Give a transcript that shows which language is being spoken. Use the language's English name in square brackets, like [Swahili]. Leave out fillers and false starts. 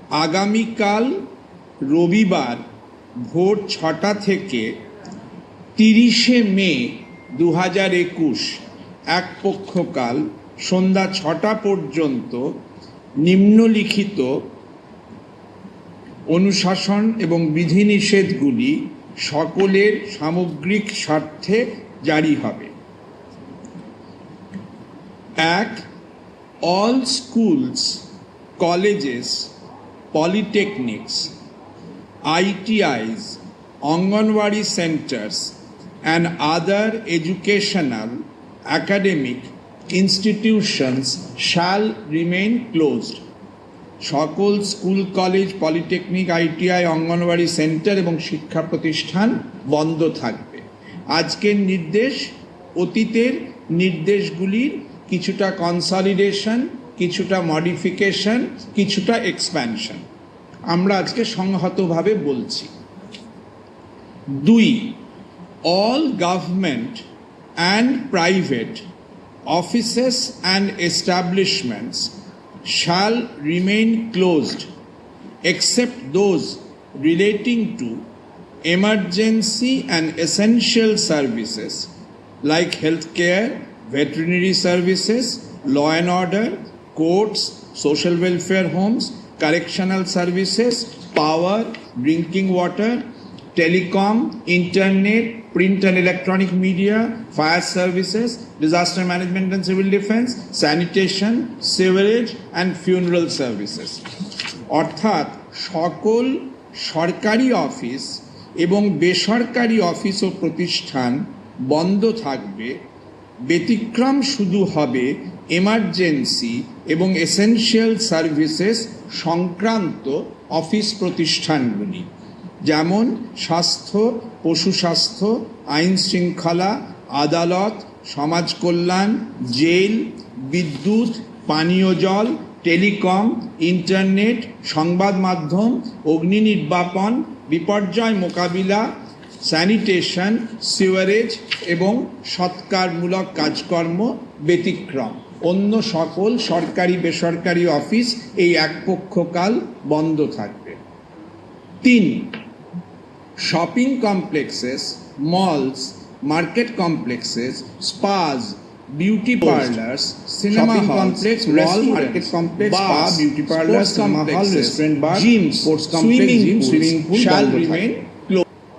[Bangla] আগামীকাল রবিবার ভোর 6টা থেকে 30শে মে 2021 এক পক্ষকাল সন্ধ্যা 6টা পর্যন্ত নিম্নলিখিত অনুশাসন এবং বিধিনিষেধগুলি সকলের সামগ্রিক স্বার্থে জারি হবে। 1. [English] All schools, colleges, polytechnics, ITIs, Anganwadi centers and other educational academic institutions shall remain closed. [Bangla] সকল school, college, polytechnic, ITI, anganwadi centre এবং শিক্ষা প্রতিষ্ঠান বন্ধ থাকবে। আজকের নির্দেশ অতীতের নির্দেশগুলির কিছুটা কনসলিডেশন, কিছুটা মডিফিকেশন, কিছুটা এক্সপ্যানশন আমরা আজকে সংহতভাবে বলছি। 2. [English] All government and private offices and establishments shall remain closed except those relating to emergency and essential services like healthcare, veterinary services, law and order, courts, social welfare homes, correctional services, power, drinking water, telecom, internet, print and electronic media, fire services, disaster management and civil defense, sanitation, sewerage and funeral services. [Bangla] অর্থাৎ সকল সরকারি office এবং বেসরকারি office ও প্রতিষ্ঠান বন্ধ থাকবে। ব্যতিক্রম শুধু হবে এমার্জেন্সি এবং এসেনশিয়াল সার্ভিসেস সংক্রান্ত অফিস প্রতিষ্ঠানগুলি, যেমন স্বাস্থ্য, পশু স্বাস্থ্য, আইন শৃঙ্খলা, আদালত, সমাজ কল্যাণ, জেল, বিদ্যুৎ, পানীয় জল, টেলিকম, ইন্টারনেট, সংবাদ মাধ্যম, অগ্নি নির্বাপন, বিপর্যয় মোকাবিলা, স্যানিটেশন, সিওয়ারেজ এবং সৎকারমূলক কাজকর্ম ব্যতিক্রম। অন্য সকল সরকারি বেসরকারি অফিস এই এক পক্ষকাল বন্ধ থাকবে। 3. [English] Shopping complexes, malls, market complexes, spas, beauty parlors, cinema complex, mall, market complex, spa, beauty parlors, cinema hall, restaurant, bar, gyms, sports complex, swimming pool shall remain closed.